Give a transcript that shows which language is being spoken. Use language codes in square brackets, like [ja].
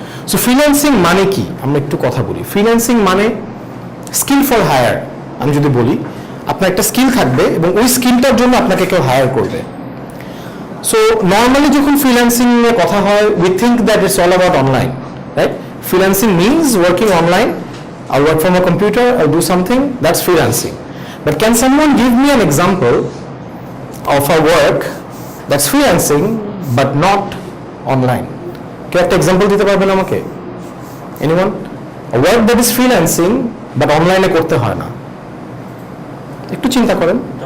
[bn] So freelancing মানে কি আমরা একটু কথা বলি। ফ্রিল্যান্সিং মানে [en] Skill for hire. [bn] আমি যদি বলি আপনার একটা স্কিল থাকবে এবং ওই স্কিলটার জন্য আপনাকে কেউ হায়ার করবে। সো নর্মালি যখন ফ্রিল্যান্সিং নিয়ে কথা হয়, [en] We think that it's all about online, right? Freelancing means working online, I'll work from a computer, I'll do something, that's freelancing. But can someone give me an example of a work that's freelancing but not online. [bn] কেউ একটা example দিতে পারবেন আমাকে? Anyone? [en] work that is freelancing but [bn] অনলাইনে করতে হয় না। একটু চিন্তা করেন।